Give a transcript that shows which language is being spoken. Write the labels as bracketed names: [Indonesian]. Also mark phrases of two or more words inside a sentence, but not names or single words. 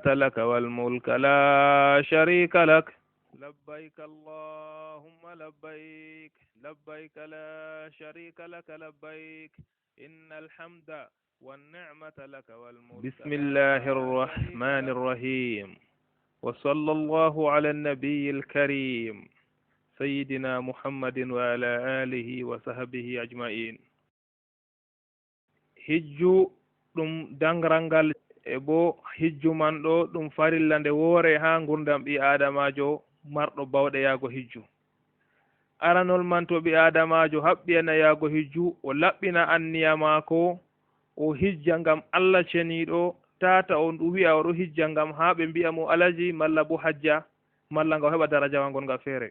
[Arabic] لك والملك لا شريك لك لبيك اللهم لبيك لبيك لا شريك لك لبيك إن الحمد والنعمة لك والملك بسم الله الرحمن الرحيم وصلى الله على النبي الكريم سيدنا محمد وعلى آله وصحبه أجمعين [Fula] hijju ɗum dangarangal e bo hijju man ɗo ɗum farilla nde woore ha gurdam ɓi adamajo marɗo bawɗe yaago hijju. aranol man to ɓi adamajo haɓɓiyana yaago hijju o laɓɓina anniya maako o hijja ngam Allah ceniɗo tata on ɗum wi'a oɗo hijja ngam ha ɓe mbi'a mo alaji malla bo hajja malla ngam heɓa darajawa gonga feere.